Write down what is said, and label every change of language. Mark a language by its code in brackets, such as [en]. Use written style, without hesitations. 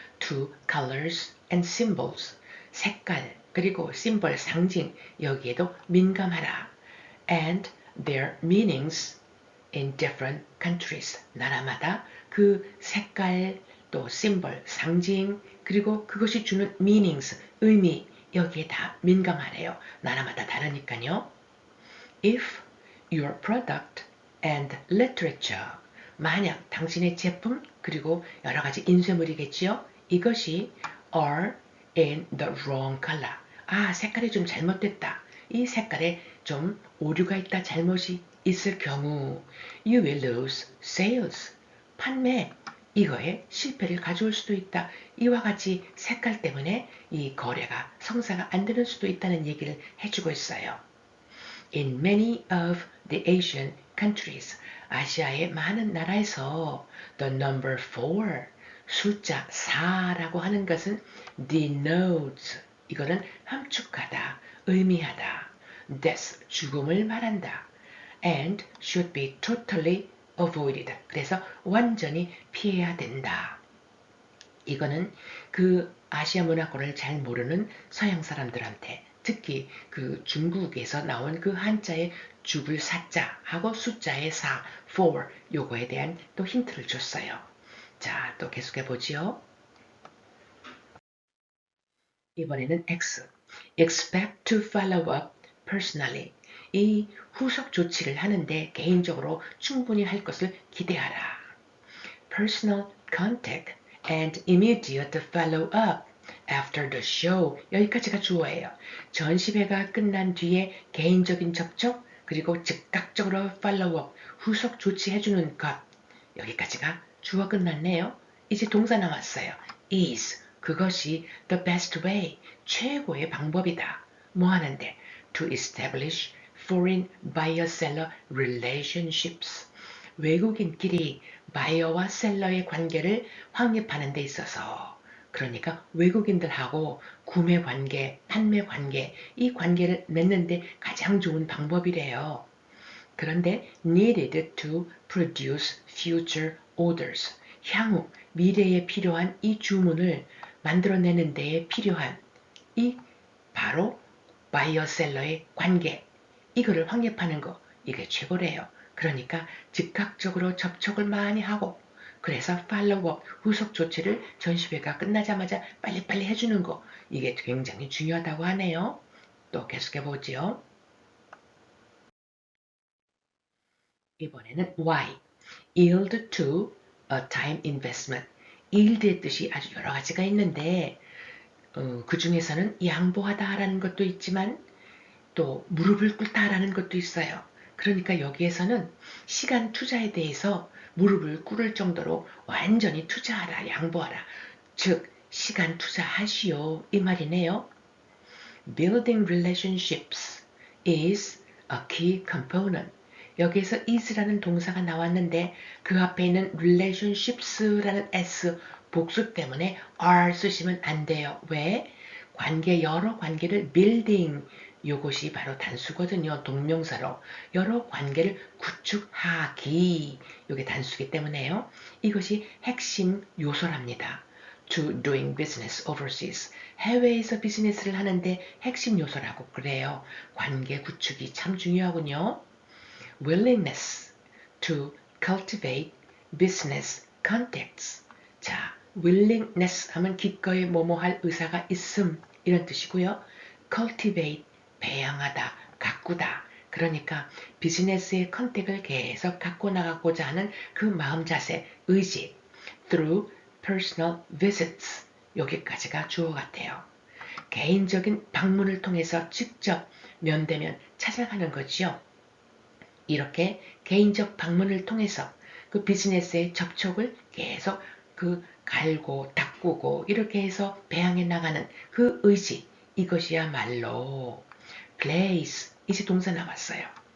[en] To colors and symbols. [ko] 색깔 그리고 symbol 상징 여기에도 민감하라. [en] And their meanings in different countries. [ko] 나라마다 그 색깔 또 symbol 상징 그리고 그것이 주는 meanings 의미 여기에 다 민감하래요. 나라마다 다르니까요. [en] If your product and literature [ko] 만약 당신의 제품 그리고 여러 가지 인쇄물이겠지요. 이것이 [en] are in the wrong color. [ko] 아, 색깔이 좀 잘못됐다. 이 색깔에 좀 오류가 있다, 잘못이 있을 경우 [en] you will lose sales. [ko] 판매 이거에 실패를 가져올 수도 있다. 이와 같이 색깔 때문에 이 거래가 성사가 안 되는 수도 있다는 얘기를 해주고 있어요. [en] In many of the Asian countries, [ko] 아시아의 많은 나라에서 [en] the number 4, [ko] 숫자 4라고 하는 것은 [en] denotes, [ko] 이거는 함축하다, 의미하다, [en] death, [ko] 죽음을 말한다, [en] and should be totally avoided. [ko] 그래서 완전히 피해야 된다. 이거는 그 아시아 문화권을 잘 모르는 서양 사람들한테 특히 그 중국에서 나온 그 한자의 죽을 사자하고 숫자의 4, 4 요거에 대한 또 힌트를 줬어요. 자, 또 계속해 보지요. 이번에는 X. [en] Expect to follow up personally. [ko] 이 후속 조치를 하는데 개인적으로 충분히 할 것을 기대하라. [en] Personal contact and immediate follow-up after the show. [ko] 여기까지가 주어예요. 전시회가 끝난 뒤에 개인적인 접촉 그리고 즉각적으로 follow-up, 후속 조치해주는 것. 여기까지가 주어 끝났네요. 이제 동사 나왔어요. [en] is, [ko] 그것이 [en] the best way, [ko] 최고의 방법이다. 뭐 하는데? [en] To establish foreign buyer-seller relationships. [ko] 외국인끼리 바이어와 셀러의 관계를 확립하는 데 있어서 그러니까 외국인들하고 구매 관계, 판매 관계, 이 관계를 맺는데 가장 좋은 방법이래요. 그런데 [en] needed to produce future orders. [ko] 향후 미래에 필요한 이 주문을 만들어내는 데에 필요한 이 바로 바이어 셀러의 관계. 이거를 확립하는 거. 이게 최고래요. 그러니까 즉각적으로 접촉을 많이 하고 그래서 팔로우업 후속 조치를 전시회가 끝나자마자 빨리빨리 해주는 거. 이게 굉장히 중요하다고 하네요. 또 계속해 보지요. 이번에는 Y. [en] yield to a time investment. [ko] yield의 뜻이 아주 여러 가지가 있는데 그 중에서는 양보하다라는 것도 있지만 또 무릎을 꿇다라는 것도 있어요. 그러니까 여기에서는 시간 투자에 대해서 무릎을 꿇을 정도로 완전히 투자하라, 양보하라. 즉 시간 투자하시오 이 말이네요. [en] Building relationships is a key component. [ko] 여기에서 is라는 동사가 나왔는데 그 앞에 있는 relationships라는 s 복수 때문에 r 쓰시면 안 돼요. 왜? 관계, 여러 관계를 building 요것이 바로 단수거든요. 동명사로 여러 관계를 구축하기 이게 단수기 때문에요. 이것이 핵심 요소랍니다. [en] To doing business overseas. [ko] 해외에서 비즈니스를 하는데 핵심 요소라고 그래요. 관계 구축이 참 중요하군요. [en] Willingness to cultivate business contacts. [ko] 자, willingness 하면 기꺼이 뭐뭐 할 의사가 있음 이런 뜻이고요. cultivate, 배양하다, 가꾸다. 그러니까 비즈니스의 컨택을 계속 갖고 나가고자 하는 그 마음 자세, 의지. [en] through personal visits. [ko] 여기까지가 주어 같아요. 개인적인 방문을 통해서 직접 면대면 찾아가는 거지요. 이렇게 개인적 방문을 통해서 그 비즈니스의 접촉을 계속 그 갈고 닦고 이렇게 해서 배양해 나가는 그 의지 이것이야말로 place 이제 동사 나왔어요.